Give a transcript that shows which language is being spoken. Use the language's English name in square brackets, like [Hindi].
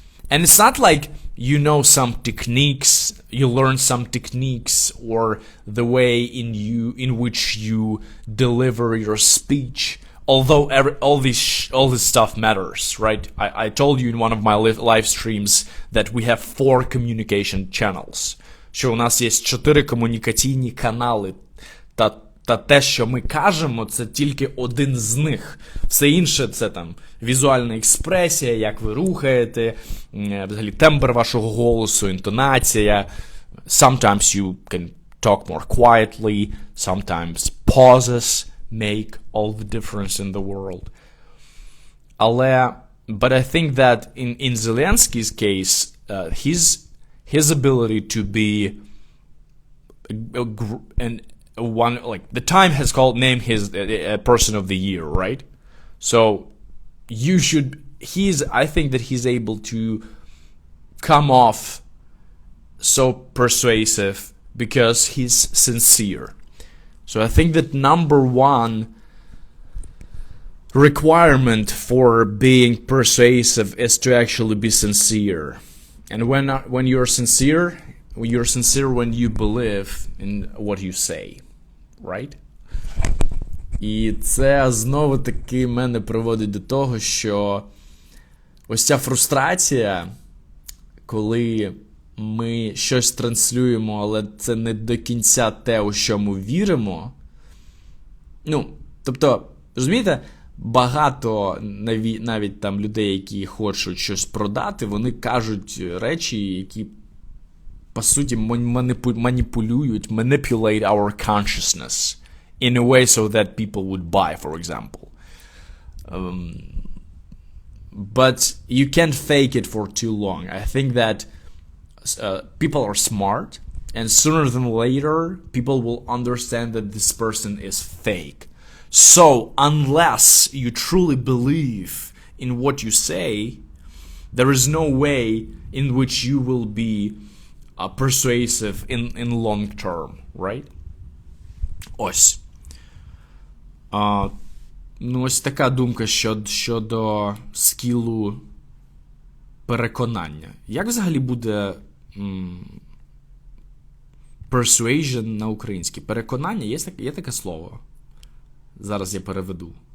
[English] And it's not like you know some techniques, you learn some techniques, or the way in which you deliver your speech. Although all this stuff matters, right? I told you in one of my live streams that we have 4 communication channels. [Ukrainian] Що у нас є 4 комунікаційні канали. Та те, що ми кажемо, це тільки один з них. Все інше – це там візуальна експресія, як ви рухаєте, взагалі тембр вашого голосу, інтонація. [English] Sometimes you can talk more quietly, sometimes pauses make all the difference in the world. But I think that in Zelensky's case, his ability to be the Time has named his person of the year, right? So I think that he's able to come off so persuasive because he's sincere. So I think that number 1 requirement for being persuasive is to actually be sincere. And when you're sincere when you believe in what you say, right? [Ukrainian] І це знову-таки мене приводить до того, що ось ця фрустрація, коли ми щось транслюємо, але це не до кінця те, у що ми віримо. Тобто, розумієте, багато навіть там людей, які хочуть щось продати, вони кажуть речі, які по суті маніпулюють, [English] manipulate our consciousness in a way so that people would buy, for example. But you can't fake it for too long. I think that people are smart, and sooner than later, people will understand that this person is fake. So, unless you truly believe in what you say, there is no way in which you will be persuasive in long term, right? [Ukrainian] Ось. Ну, ось така думка щодо скілу переконання. Як взагалі буде persuasion на українській? Переконання? Є таке слово? Зараз я переведу.